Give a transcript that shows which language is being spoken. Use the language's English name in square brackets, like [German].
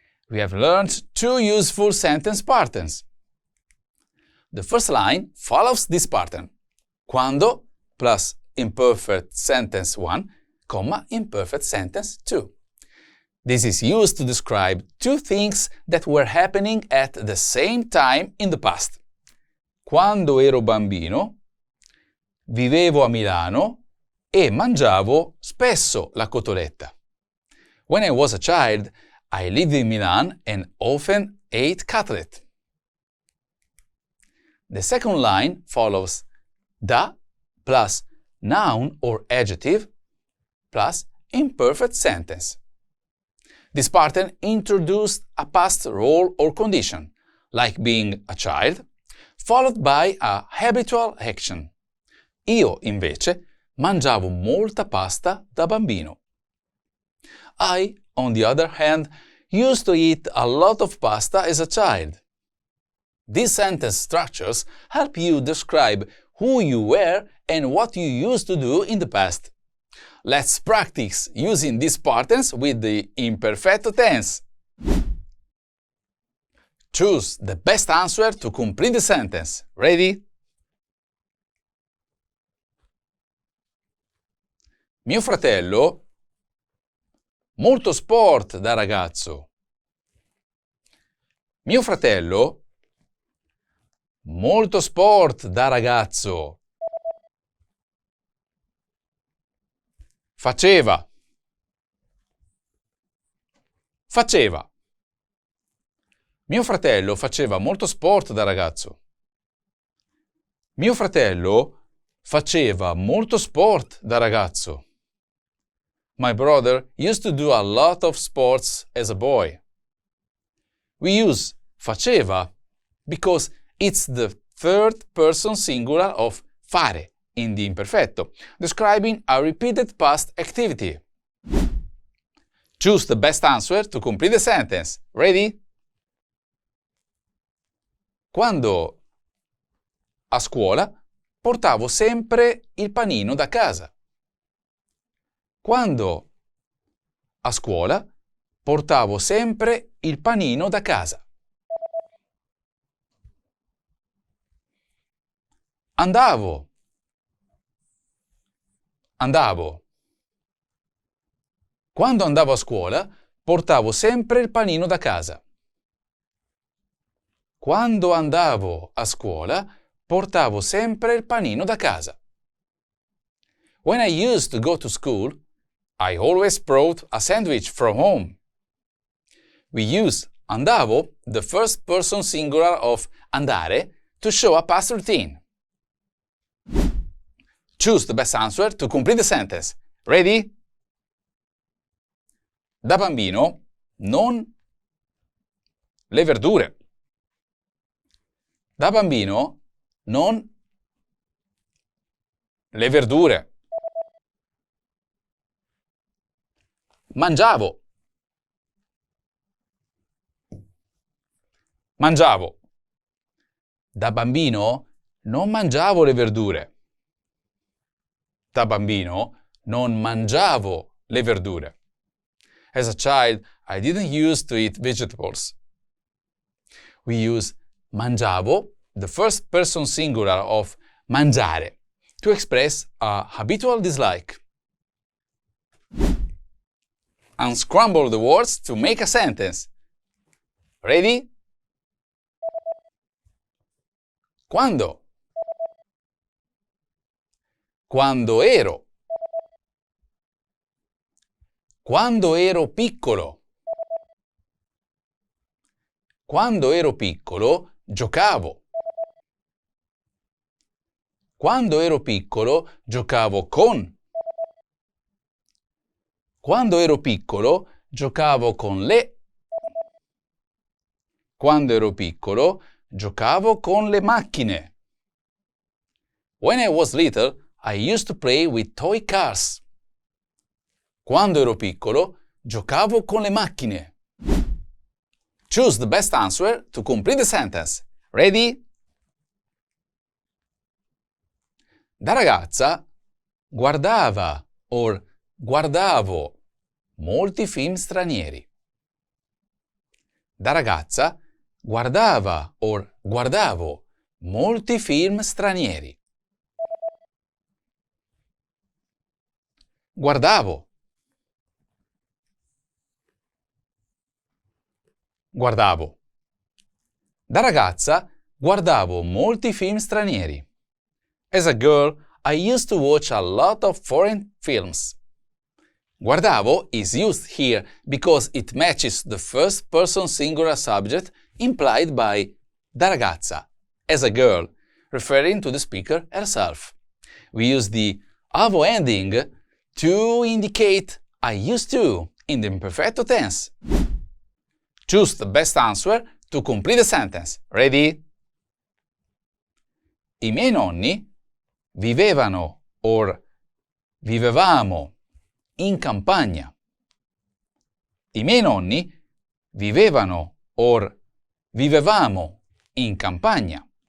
[English] We have learned 2 useful sentence patterns. The first line follows this pattern. Quando plus imperfect sentence 1, comma, imperfect sentence 2. This is used to describe two things that were happening at the same time in the past. [Italian] Quando ero bambino, vivevo a Milano e mangiavo spesso la cotoletta. [English] When I was a child, I lived in Milan and often ate cutlet. The second line follows da plus noun or adjective plus imperfect sentence. This pattern introduced a past role or condition, like being a child, followed by a habitual action. [Italian] Io, invece, mangiavo molta pasta da bambino. [English] I, on the other hand, used to eat a lot of pasta as a child. These sentence structures help you describe who you were and what you used to do in the past. Let's practice using these patterns with the imperfect tense. Choose the best answer to complete the sentence. Ready? [Italian] Mio fratello, molto sport da ragazzo. Mio fratello, molto sport da ragazzo. Faceva. Faceva. Mio fratello faceva molto sport da ragazzo. Mio fratello faceva molto sport da ragazzo. [English] My brother used to do a lot of sports as a boy. We use faceva because it's the third person singular of fare in the imperfetto, describing a repeated past activity. Choose the best answer to complete the sentence. Ready? [Italian] Quando a scuola portavo sempre il panino da casa. Quando a scuola portavo sempre il panino da casa. Andavo. Andavo. Quando andavo a scuola portavo sempre il panino da casa. Quando andavo a scuola portavo sempre il panino da casa. [English] When I used to go to school, I always brought a sandwich from home. We use andavo, the first person singular of andare, to show a past routine. Choose the best answer to complete the sentence. Ready? [Italian] Da bambino, non le verdure. Da bambino, non le verdure. Mangiavo. Mangiavo. Da bambino non mangiavo le verdure. Da bambino non mangiavo le verdure. [English] As a child, I didn't used to eat vegetables. We use mangiavo, the first person singular of mangiare, to express a habitual dislike. Unscramble the words to make a sentence. Ready? [Italian] Quando? Quando ero. Quando ero piccolo. Quando ero piccolo, giocavo. Quando ero piccolo, giocavo con. Quando ero piccolo, giocavo con le. Quando ero piccolo, giocavo con le macchine. [English] When I was little, I used to play with toy cars. [Italian] Quando ero piccolo, giocavo con le macchine. [English] Choose the best answer to complete the sentence. Ready? [Italian] Da ragazza guardava or guardavo molti film stranieri. Da ragazza guardava or guardavo molti film stranieri. Guardavo. Guardavo. Da ragazza guardavo molti film stranieri. [English] As a girl, I used to watch a lot of foreign films. Guardavo is used here because it matches the first-person singular subject implied by da ragazza, as a girl, referring to the speaker herself. We use the avo ending to indicate I used to in the imperfecto tense. Choose the best answer to complete the sentence. Ready? [Italian] I miei nonni vivevano or vivevamo in campagna. I miei nonni vivevano or vivevamo in campagna.